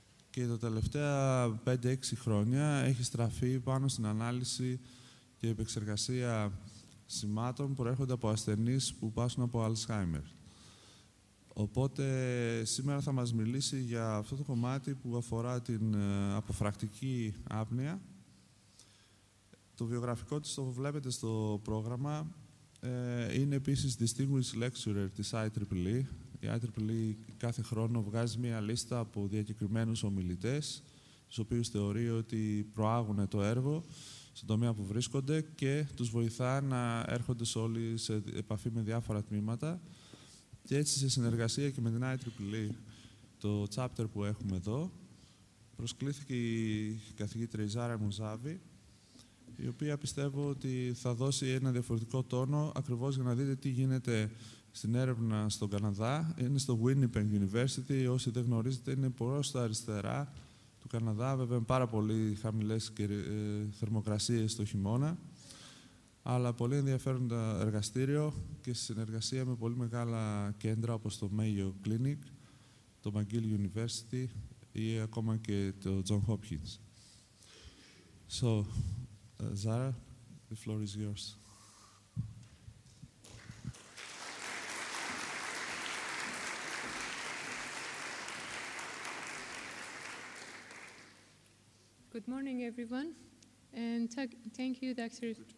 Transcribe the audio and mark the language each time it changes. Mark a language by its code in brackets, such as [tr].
[el] Και τα τελευταία 5-6 χρόνια έχει στραφεί πάνω στην ανάλυση και επεξεργασία σημάτων που προέρχονται από ασθενείς που πάσχουν από Alzheimer. Οπότε σήμερα θα μας μιλήσει για αυτό το κομμάτι που αφορά την αποφρακτική άπνοια. Το βιογραφικό της το βλέπετε στο πρόγραμμα. Είναι επίσης Distinguished Lecturer της IEEE. Η IEEE κάθε χρόνο βγάζει μία λίστα από διακεκριμένους ομιλητές, τους οποίους θεωρεί ότι προάγουν το έργο στον τομέα που βρίσκονται και τους βοηθά να έρχονται όλοι σε επαφή με διάφορα τμήματα. Και έτσι, σε συνεργασία και με την IEEE, το chapter που έχουμε εδώ, προσκλήθηκε η καθηγήτρια Zahra Moussavi, η οποία πιστεύω ότι θα δώσει ένα διαφορετικό τόνο, ακριβώς για να δείτε τι γίνεται στην έρευνα στον Καναδά. Είναι στο Winnipeg University, όσοι δεν γνωρίζετε, είναι προς τα αριστερά του Καναδά, βέβαια με πάρα πολύ χαμηλές θερμοκρασίες το χειμώνα, αλλά πολύ ενδιαφέροντα εργαστήριο και σε συνεργασία με πολύ μεγάλα κέντρα όπως το Mayo Clinic, το McGill University ή ακόμα και το John Hopkins. [en] So, Zahra, the floor is yours. Good morning, everyone, and thank you, Dr.